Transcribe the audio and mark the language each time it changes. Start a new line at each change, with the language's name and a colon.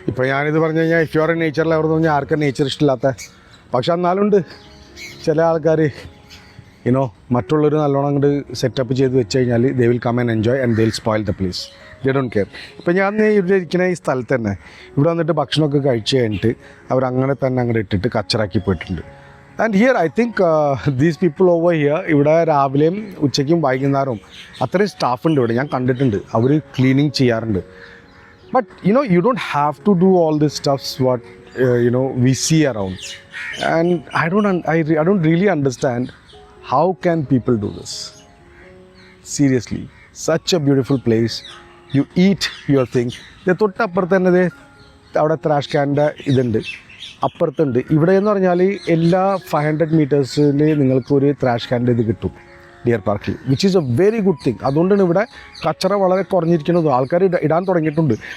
Malayalam: ഇപ്പോൾ ഞാനിത് പറഞ്ഞു കഴിഞ്ഞാൽ ഇഫ് യു ആർ എ നേച്ചറിൽ എവിടെ നിന്ന് പറഞ്ഞാൽ ആർക്കും നേച്ചർ ഇഷ്ടമില്ലാത്ത, പക്ഷെ എന്നാലുണ്ട് ചില ആൾക്കാർ മറ്റുള്ളവർ നല്ലോണം അങ്ങോട്ട് സെറ്റപ്പ് ചെയ്ത് വെച്ച് കഴിഞ്ഞാൽ
English: They will come and enjoy and they will spoil the place. They don't care.
Malayalam: ഇപ്പോൾ ഞാൻ ഇവിടെ ഇരിക്കുന്ന ഈ സ്ഥലത്ത് തന്നെ ഇവിടെ വന്നിട്ട് ഭക്ഷണമൊക്കെ കഴിച്ച് കഴിഞ്ഞിട്ട് അവരങ്ങനെ തന്നെ അങ്ങോട്ട് ഇട്ടിട്ട് കച്ചറാക്കി പോയിട്ടുണ്ട്.
English: and here I think these people over here
Malayalam: ഇവിടെ രാവിലെയും ഉച്ചയ്ക്കും വൈകുന്നേരവും അത്രയും സ്റ്റാഫുണ്ട് ഇവിടെ, ഞാൻ കണ്ടിട്ടുണ്ട്. അവർ ക്ലീനിങ് ചെയ്യാറുണ്ട്.
English: But you don't have to do all this stuffs what we see around, and I don't really understand how can people do this. Seriously, such a beautiful place. You eat your thing.
Malayalam: തൊട്ടപ്പുറത്ത് അവിടെ trash ക്യാൻ്റെ ഇതുണ്ട്, അപ്പുറത്തുണ്ട്. ഇവിടെ എന്ന് പറഞ്ഞാൽ എല്ലാ 500 മീറ്റേഴ്സിൽ നിങ്ങൾക്കൊരു trash ക്യാൻ്റെ ഇത് കിട്ടും ഡിയർ പാർക്കിൽ,
English: Which is a very good thing.
Malayalam: അതുകൊണ്ടാണ് ഇവിടെ കച്ചറ വളരെ കുറഞ്ഞിരിക്കുന്നത്. ആൾക്കാർ ഇടാൻ തുടങ്ങിയിട്ടുണ്ട്.